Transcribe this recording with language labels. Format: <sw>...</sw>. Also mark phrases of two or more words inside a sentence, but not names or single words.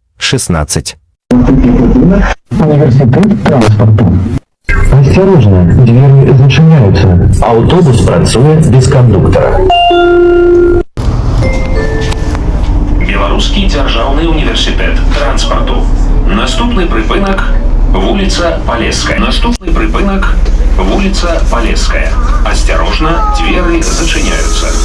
<uk>16. Університет транспорту. Осторожно, двері зачиняються. Автобус працює без кондуктора.</uk> <be>Беларускі дзяржаўны універсітэт транспарту. Наступны прыпынак вуліца Палеская. Наступны прыпынак вуліца Палеская. Асцярожна, дзверы зачыняюцца.</be>